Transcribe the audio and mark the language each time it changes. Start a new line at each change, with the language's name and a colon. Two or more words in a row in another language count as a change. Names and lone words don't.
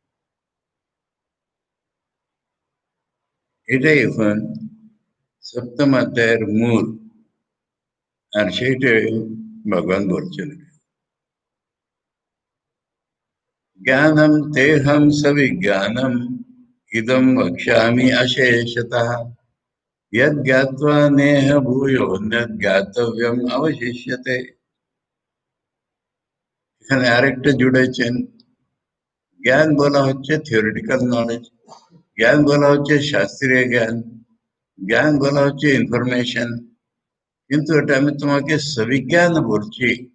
Bangla: এটাই এখন সপ্তম অধ্যায়ের মূল, আর সেইটাই ভগবান বলছেন,
Sanskrit: জ্ঞানম তেহম সবিজ্ঞানম ইদম বক্ষ্যামি অশেষতঃ यद् ज्ञात्वा नेह भूयो अन्यद् ज्ञातव्यम अवशिष्यते।
Bangla: এখানে আরেকটা জুড়েছেন, জ্ঞান বলা হচ্ছে
English: theoretical knowledge,
Bangla: জ্ঞান বলা হচ্ছে শাস্ত্রীয় জ্ঞান, জ্ঞান বলা হচ্ছে ইনফরমেশন, কিন্তু এটা আমি তোমাকে সবিজ্ঞান বলছি।